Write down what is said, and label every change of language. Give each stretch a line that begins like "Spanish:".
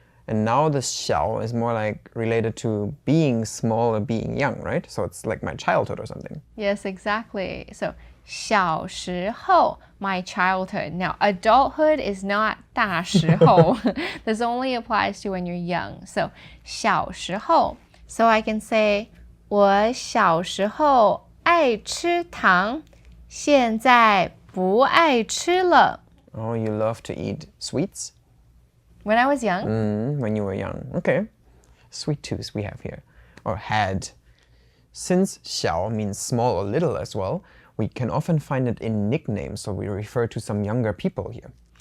English: And now the xiǎo is more like related to being small or being young, right? So it's like my childhood or something. Yes, exactly. So 小时候, my childhood. Now, adulthood is not 大时候. This only applies to when you're young. So 小时候. So I can say
Chinese: 我小时候爱吃糖，现在不爱吃了。
English: Oh, you love to eat sweets? When I was young. When you were young. Okay. Sweet tooth we have here. Or had. Since xiǎo means small or little as well, we can often find it in nicknames, so we refer to some younger people here.